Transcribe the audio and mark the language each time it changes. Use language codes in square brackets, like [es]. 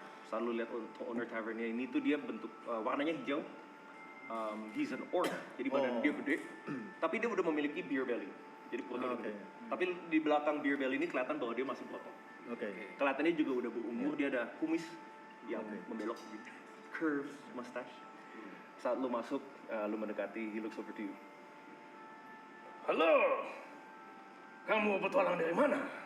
[id] Selalu lihat owner tavernnya ini tuh dia bentuk warnanya hijau. [en] He's an orc, [id] jadi badan dia gede. Tapi dia udah memiliki beer belly, jadi perutnya gede. Tapi di belakang beer belly ini kelihatan bahwa dia masih botol. Kelihatannya juga udah berumur. Dia ada kumis yang membelok, gitu. [en] Curves, mustache. [id] Saat lu masuk, lu mendekati, [en] he looks over to you. [id] Halo, kamu petualang dari mana?